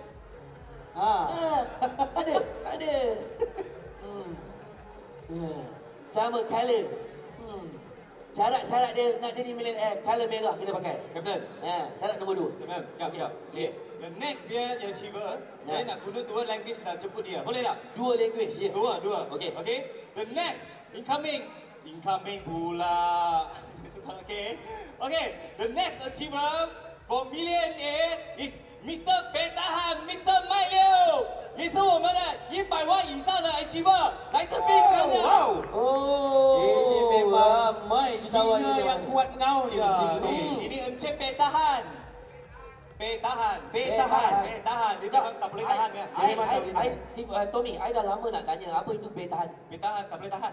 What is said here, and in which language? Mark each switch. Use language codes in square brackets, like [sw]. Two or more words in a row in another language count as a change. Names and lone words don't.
[ms] Ada? Tak ada. Sama color. Syarat-syarat dia nak jadi millionaire, color merah kena pakai. Captain. Syarat nombor 2. Captain, siap. Okay. [en] The next [ms] dia yang achiever, saya nak guna dua language nak jemput dia. Boleh tak? Dua language, ya. Dua. Okey. [en] Okay. The next incoming pula. Okay. The next achiever for millionaire is Mr. [zh] Petahan, Mr. Mike Liu. 也是我们的100万以上的 achiever， 来自槟城的。 [ms] Ini memang singa yang kuat ngau ni. Ini Encik Pei tahan. Pei tahan. Dia memang tak boleh tahan kan? Tommy, I dah lama nak tanya apa itu pay tahan. Pei tahan, tak boleh tahan.